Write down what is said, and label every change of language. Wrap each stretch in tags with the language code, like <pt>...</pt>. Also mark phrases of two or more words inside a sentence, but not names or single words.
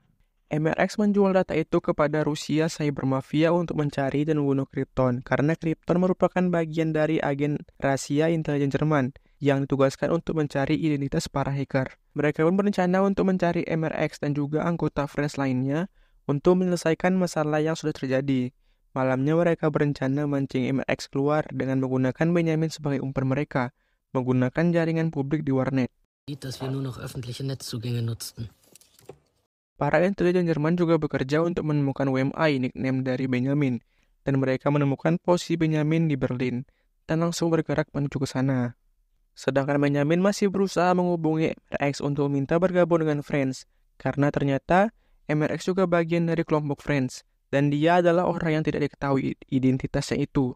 <id>MRX menjual data itu kepada Rusia Cyber Mafia untuk mencari dan membunuh Krypton, karena Krypton merupakan bagian dari agen rahasia intelijen Jerman yang ditugaskan untuk mencari identitas para hacker. Mereka pun berencana untuk mencari MRX dan juga anggota Friends lainnya untuk menyelesaikan masalah yang sudah terjadi. Malamnya mereka berencana mancing MRX keluar dengan menggunakan Benyamin sebagai umpan mereka, menggunakan jaringan publik di warnet.</id> <de>Dass wir nur noch öffentliche Netzzugänge nutzten.</de> <id>Para intelijen Jerman juga bekerja untuk menemukan WMI, nickname dari Benyamin, dan mereka menemukan posisi Benyamin di Berlin, dan langsung bergerak menuju ke sana. Sedangkan Benyamin masih berusaha menghubungi MRX untuk meminta bergabung dengan Friends, karena ternyata MRX juga bagian dari kelompok Friends, dan dia adalah orang yang tidak diketahui identitasnya itu.</id>